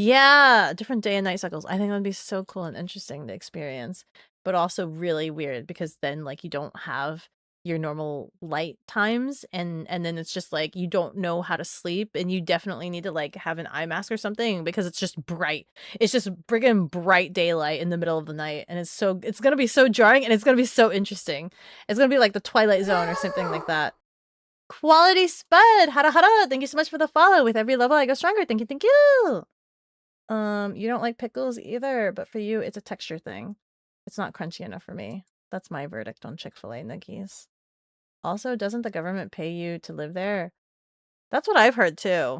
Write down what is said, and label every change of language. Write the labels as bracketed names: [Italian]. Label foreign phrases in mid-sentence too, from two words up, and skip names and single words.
[English] Yeah, different day and night cycles. I think that'd be so cool and interesting to experience, but also really weird because then like you don't have your normal light times and then it's just like you don't know how to sleep and you definitely need to like have an eye mask or something because it's just bright. It's just friggin' bright daylight in the middle of the night and it's gonna be so jarring and it's gonna be so interesting. It's gonna be like the Twilight Zone or something like that. Quality Spud! Hara hara! Thank you so much for the follow. With every level I go stronger. Thank you, thank you! You don't like pickles either, but for you, it's a texture thing. It's not crunchy enough for me. That's my verdict on Chick-fil-A nuggies. Also, doesn't the government pay you to live there? That's what I've heard too.